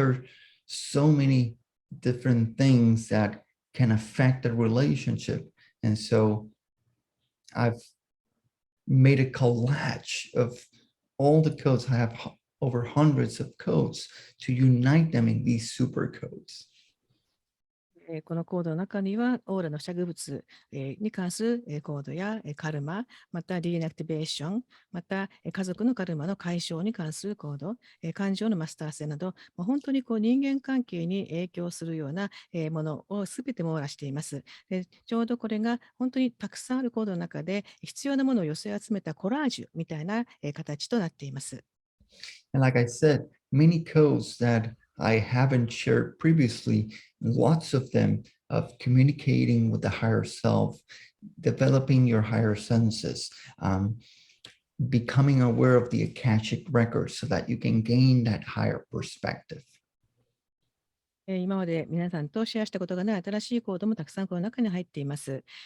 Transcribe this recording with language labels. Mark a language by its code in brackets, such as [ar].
[en] There are so many different things that can affect the relationship. And so I've made a collage of all the codes. I have over hundreds of codes to unite them in these super codes. [ja] このコードの中には、オーラの付着物に関するコードやカルマ、また DNA アクティベーション、また家族のカルマの解消に関するコード、感情のマスター性など、本当に人間関係に影響するようなものをすべて網羅しています。ちょうどこれが本当にたくさんあるコードの中で必要なものを寄せ集めたコラージュみたいな形となっています。 [en] And like I said, many codes that I haven't shared previously, lots of them of communicating with the higher self, developing your higher senses, becoming aware of the Akashic records so that you can gain that higher perspective. [ja] 今まで皆さんとシェアしたことがない新しいコードもたくさんこの中に入っています。